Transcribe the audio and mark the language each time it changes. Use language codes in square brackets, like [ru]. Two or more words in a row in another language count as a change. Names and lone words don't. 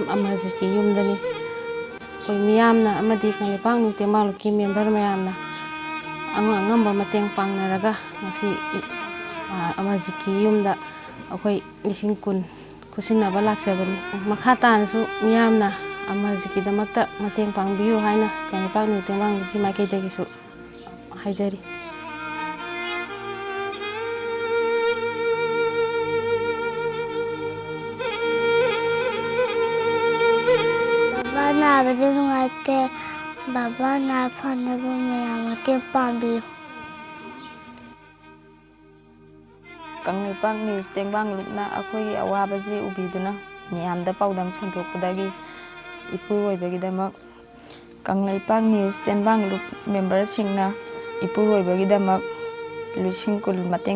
[mni] Amarjit Singh dani koi miyamna amadi Kangleipak Tengbang Luki member mayamna angamba mateng pangnaraga ngasi Amarjit Singh da akoi Lising kun kusinaba laksabani makha tanasu miyamna Amarjit damakta mateng pangbiyu haina Kangleipak Tengbang Luki maikaidagisu haijari. Nabadu nuaite, baba na phanabu ke pambi. Kangleipak News Tengbang Lupna akoi awabasi ubiduna miyamda paudam santokpadagi ipuroibagidamak Kangleipak News Tengbang Lup member singna ipuroibagidamak Lising kul mateng